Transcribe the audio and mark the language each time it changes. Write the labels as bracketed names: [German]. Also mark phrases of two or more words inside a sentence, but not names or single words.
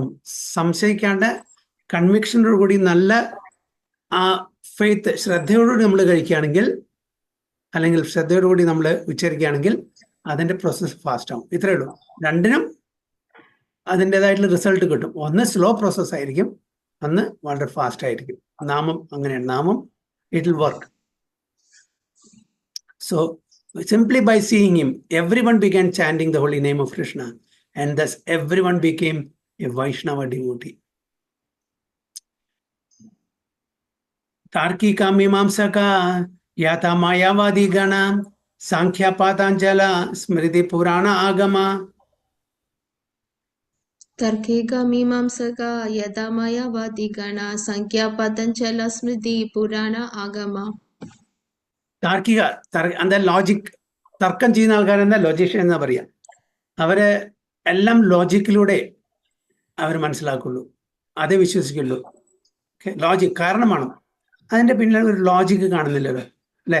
[Malayalam] സംശയിക്കാണ്ട് കൺവിക്ഷനോട് കൂടി നല്ല ആ ഫെയ്ത്ത് ശ്രദ്ധയോടുകൂടി നമ്മൾ കഴിക്കുകയാണെങ്കിൽ, അല്ലെങ്കിൽ ശ്രദ്ധയോടുകൂടി നമ്മൾ ഉച്ചരിക്കുകയാണെങ്കിൽ അതിൻ്റെ [English] process fast [Malayalam] ആവും. ഇത്രയേ ഉള്ളൂ. രണ്ടിനും അതിൻ്റെതായിട്ടുള്ള റിസൾട്ട് കിട്ടും. ഒന്ന് [English] slow process [Malayalam] ആയിരിക്കും, ഒന്ന് വളരെ ഫാസ്റ്റ് ആയിരിക്കും. നാമം അങ്ങനെയാണ്. നാമം [English] it will work. So simply by seeing him, everyone began chanting the holy name of Krishna, and thus everyone became a Vaishnava devotee. [Bangla] তার্কিক মীমাংসক যত মায়াবাদী গণ সাংখ্য পাতঞ্জল স্মৃতি পুরাণ আগম. তার্কিক মীমাংসক যত মায়াবাদী গণ সাংখ্য পাতঞ্জল স্মৃতি পুরাণ আগম. [Malayalam] താർക്കിക എന്താ ലോജിക്, തർക്കം ചെയ്യുന്ന ആൾക്കാരെന്താ ലോജിഷ്യൻ എന്നാ പറയാ. അവര് എല്ലാം ലോജിക്കിലൂടെ അവർ മനസ്സിലാക്കുള്ളൂ, അതേ വിശ്വസിക്കുള്ളൂ. ലോജിക് കാരണമാണ്, അതിന്റെ പിന്നിൽ ഒരു ലോജിക്ക് കാണുന്നില്ലല്ലോ അല്ലെ.